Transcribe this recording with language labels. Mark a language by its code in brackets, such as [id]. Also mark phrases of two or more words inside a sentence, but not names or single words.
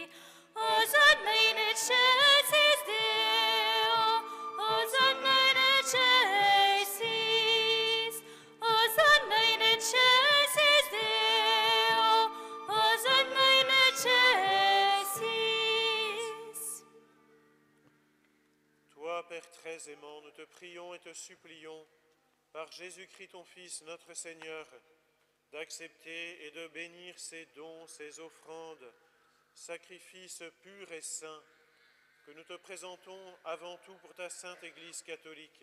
[la] Hosanna in excelsis Deo, Hosanna in excelsis, Hosanna in excelsis Deo, Hosanna in excelsis. [fr] Toi, Père très aimant, nous te prions et te supplions, par Jésus-Christ ton Fils, notre Seigneur, d'accepter et de bénir ces dons, ces offrandes, sacrifices purs et saints, que nous te présentons avant tout pour ta sainte Église catholique.